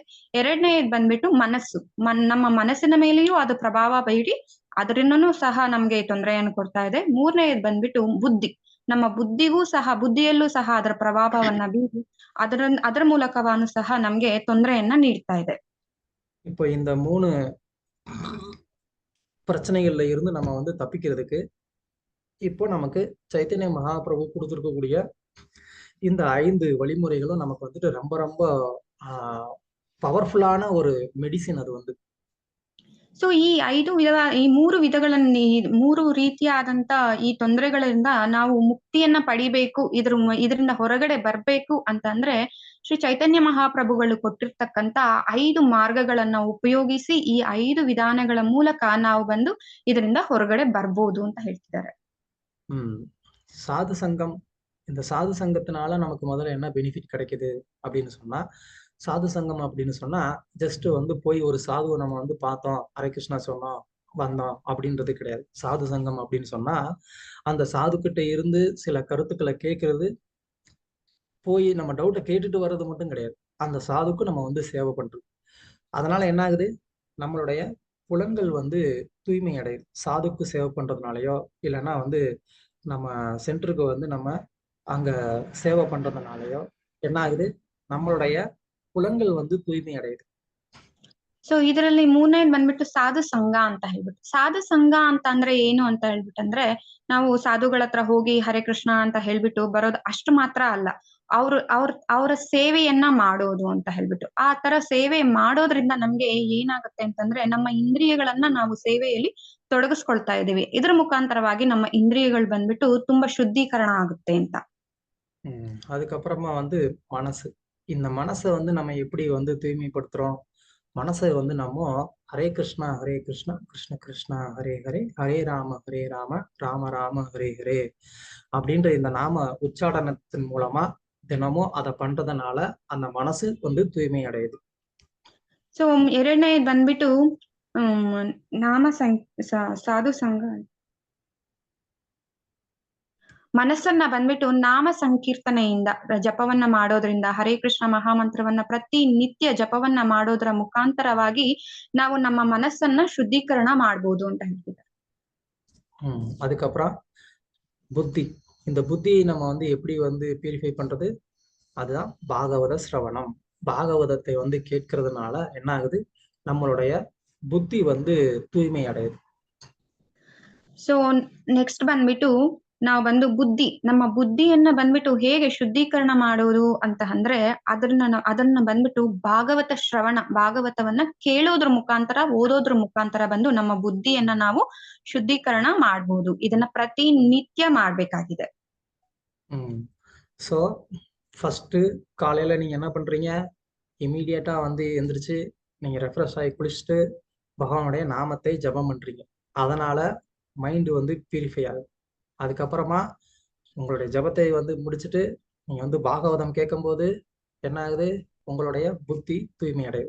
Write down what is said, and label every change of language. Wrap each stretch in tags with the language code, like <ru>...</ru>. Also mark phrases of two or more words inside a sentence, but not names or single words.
<kn>2ನೇದು ಬಂದ್ಬಿಟ್ಟು ಮನಸ್ಸು. ನಮ್ಮ ಮನಸ್ಸಿನ ಮೇಲೆಯೂ ಅದು ಪ್ರಭಾವ ಬೀರಿ ಅದರಿಂದನೂ ಸಹ ನಮ್ಗೆ ತೊಂದರೆಯನ್ನು ಕೊಡ್ತಾ ಇದೆ. 3ನೇದು ಬಂದ್ಬಿಟ್ಟು ಬುದ್ಧಿ. ನಮ್ಮ ಬುದ್ಧಿಯಲ್ಲೂ ಸಹ ಅದರ ಪ್ರಭಾವವನ್ನ ಬೀರಿ ಅದರ ಮೂಲಕವಾನು ಸಹ ನಮ್ಗೆ ತೊಂದರೆಯನ್ನ ನೀಡ್ತಾ ಇದೆ.</kn> <ta>இப்போ இந்த 3 பிரச்சனைகள்ல இருந்து நம்ம வந்து தப்பிக்கிறதுக்கு இப்போ நமக்கு சைத்தன்ய மகாபிரபு கொடுத்துருக்கக்கூடிய இந்த 5 வழிமுறைகளும் நமக்கு வந்துட்டு ரொம்ப ரொம்ப பவர்ஃபுல்லான ஒரு மெடிசின். அது வந்து</ta> <kn>ಸೊ ಈ 3 ವಿಧಗಳಲ್ಲಿ 3 ರೀತಿಯಾದಂತ ಈ ತೊಂದರೆಗಳಿಂದ ನಾವು ಮುಕ್ತಿಯನ್ನ ಪಡಿಬೇಕು, ಇದರಿಂದ ಹೊರಗಡೆ ಬರ್ಬೇಕು ಅಂತಂದ್ರೆ ಶ್ರೀ ಚೈತನ್ಯ ಮಹಾಪ್ರಭುಗಳು ಕೊಟ್ಟಿರ್ತಕ್ಕಂತ 5 ಮಾರ್ಗಗಳನ್ನ ಉಪಯೋಗಿಸಿ ಈ 5 ವಿಧಾನಗಳ ಮೂಲಕ ನಾವು ಬಂದು ಇದರಿಂದ ಹೊರಗಡೆ ಬರ್ಬೋದು ಅಂತ ಹೇಳ್ತಿದ್ದಾರೆ.</kn> <ta>சாது சங்கம். இந்த சாது சங்கத்தினால நமக்கு முதல்ல என்ன பெனிஃபிட் கிடைக்குது அப்படின்னு சொன்னா, சாது சங்கம் அப்படின்னு சொன்னா ஜஸ்ட் வந்து போய் ஒரு சாதுவை நம்ம வந்து பார்த்தோம், ஹரே கிருஷ்ணா சொன்னோம், வந்தோம் அப்படின்றது கிடையாது. சாது சங்கம் அப்படின்னு சொன்னா அந்த சாது கிட்ட இருந்து சில கருத்துக்களை கேட்கறது, போய் நம்ம டவுட்டை கேட்டுட்டு வர்றது மட்டும் கிடையாது, அந்த சாதுக்கு நம்ம வந்து சேவை பண்றது. அதனால என்ன ஆகுது, நம்மளுடைய புலன்கள் வந்து தூய்மை அடையுது. சாதுக்கு சேவை பண்றதுனாலயோ இல்லைன்னா வந்து நம்ம சென்டருக்கு வந்து நம்ம அங்க சேவை பண்றதுனாலயோ என்ன ஆகுது, நம்மளுடைய புலன்கள் வந்து தூய்மை அடையுது.</ta> <kn>ಸೊ ಇದರಲ್ಲಿ 3ನೇದು ಬಂದ್ಬಿಟ್ಟು ಸಾಧು ಸಂಘ ಅಂತ ಹೇಳ್ಬಿಟ್ಟು. ಸಾಧು ಸಂಘ ಅಂತ ಅಂದ್ರೆ ಏನು ಅಂತ ಹೇಳ್ಬಿಟ್ಟಂದ್ರೆ, ನಾವು ಸಾಧುಗಳ ಹತ್ರ ಹೋಗಿ ಹರೇ ಕೃಷ್ಣ ಅಂತ ಹೇಳ್ಬಿಟ್ಟು ಬರೋದು ಅಷ್ಟು ಮಾತ್ರ ಅಲ್ಲ, ಅವರ ಸೇವೆಯನ್ನ ಮಾಡೋದು ಅಂತ ಹೇಳ್ಬಿಟ್ಟು. ಆ ತರ ಸೇವೆ ಮಾಡೋದ್ರಿಂದ ನಮ್ಗೆ ಏನಾಗುತ್ತೆ ಅಂತಂದ್ರೆ, ನಮ್ಮ ಇಂದ್ರಿಯಗಳನ್ನ ನಾವು ಸೇವೆಯಲ್ಲಿ ತೊಡಗಿಸ್ಕೊಳ್ತಾ ಇದೀವಿ. ಇದ್ರ ಮುಖಾಂತರವಾಗಿ ನಮ್ಮ ಇಂದ್ರಿಯಗಳು ಬಂದ್ಬಿಟ್ಟು ತುಂಬಾ ಶುದ್ಧೀಕರಣ ಆಗುತ್ತೆ ಅಂತ.</kn> <ta>அதுக்கப்புறமா வந்து மனசு. இந்த மனசை வந்து நம்ம எப்படி வந்து தூய்மைப்படுத்துறோம், மனசை வந்து நம்ம ஹரே கிருஷ்ணா கிருஷ்ண கிருஷ்ணா ஹரே ஹரே, ஹரே ராம ராம ராம ஹரே ஹரே அப்படின்ற இந்த நாம உச்சாடனத்தின் மூலமா தினமும் அதை பண்றதுனால அந்த மனசு வந்து தூய்மை அடையுது.</ta> <kn>ಸೊ 2ನೇದು ಬಂದ್ಬಿಟ್ಟು ಸಾಧು ಸಂಘ. ಮನಸ್ಸನ್ನ ಬಂದ್ಬಿಟ್ಟು ನಾಮ ಸಂಕೀರ್ತನೆಯಿಂದ ಜಪವನ್ನ ಮಾಡೋದ್ರಿಂದ, ಹರೇ ಕೃಷ್ಣ ಮಹಾಮಂತ್ರವನ್ನ ಪ್ರತಿ ನಿತ್ಯ ಜಪವನ್ನ ಮಾಡೋದ್ರ ಮುಖಾಂತರವಾಗಿ ನಾವು ನಮ್ಮ ಮನಸ್ಸನ್ನ ಶುದ್ಧೀಕರಣ ಮಾಡ್ಬೋದು ಅಂತ ಹೇಳ್ತಿದ್ದಾರೆ.</kn> <ta>அதுக்கப்புறம் புத்தி. இந்த புத்தியை நம்ம வந்து எப்படி வந்து பியூரிஃபை பண்றது, அதுதான் பாகவத சிரவணம். பாகவதத்தை வந்து கேட்கறதுனால என்ன ஆகுது, நம்மளுடைய புத்தி வந்து தூய்மை அடையுது.</ta> <en>so next</en> <kn>ಬಂದ್ಬಿಟ್ಟು ನಾವು ಬಂದು ನಮ್ಮ ಬುದ್ಧಿಯನ್ನ ಬಂದ್ಬಿಟ್ಟು ಹೇಗೆ ಶುದ್ಧೀಕರಣ ಮಾಡೋದು ಅಂತ ಅಂದ್ರೆ, ಅದನ್ನ ಬಂದ್ಬಿಟ್ಟು ಭಾಗವತವನ್ನ ಕೇಳೋದ್ರ ಮುಖಾಂತರ, ಓದೋದ್ರ ಮುಖಾಂತರ ಬಂದು ನಮ್ಮ ಬುದ್ಧಿಯನ್ನ ನಾವು ಶುದ್ಧೀಕರಣ ಮಾಡ್ಬೋದು. ಇದನ್ನ ಪ್ರತಿ ನಿತ್ಯ ಮಾಡ್ಬೇಕಾಗಿದೆ.</kn> <en>so first</en> <ta>காலையில நீங்க என்ன பண்றீங்க, இமீடியட்டா வந்து எந்திரிச்சு நீங்க ரெஃப்ரெஷ் ஆகி குளிச்சுட்டு பகவானுடைய நாமத்தை ஜபம் பண்றீங்க. அதனால மைண்டு வந்து பியூரிஃபை ஆகுது. அதுக்கப்புறமா உங்களுடைய ஜபத்தை வந்து முடிச்சுட்டு நீங்க வந்து பாகவதம் கேட்கும்போது என்ன ஆகுது, உங்களுடைய புத்தி தூய்மை அடையுது.</ta>